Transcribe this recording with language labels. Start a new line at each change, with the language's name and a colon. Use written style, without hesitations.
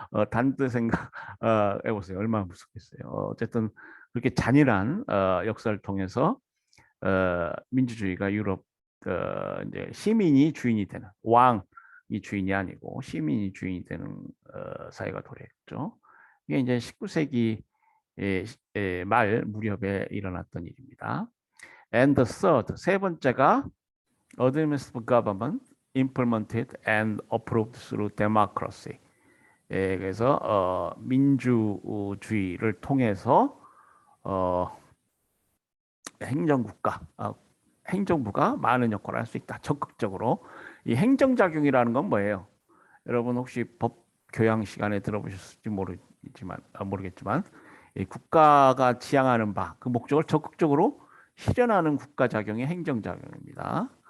Korean: 단대 생각 해보세요. 얼마나 무섭겠어요. 어쨌든 그렇게 잔인한 역사를 통해서 민주주의가 유럽 이제 시민이 주인이 되는 왕이 주인이 아니고 시민이 주인이 되는 사회가 도래했죠. 이게 이제 19세기 말 무렵에 일어났던 일입니다.
English: And the third
Korean: 세 번째가
English: administrative government implemented and approved through democracy.
Korean: 그래서 민주주의를 통해서 어, 행정국가, 행정부가 많은 역할을 할 수 있다. 적극적으로. 이 행정작용이라는 건 뭐예요? 여러분 혹시 법 교양 시간에 들어보셨을지 모르겠지만 이 국가가 지향하는 바, 그 목적을 적극적으로 실현하는 국가작용이 행정작용입니다.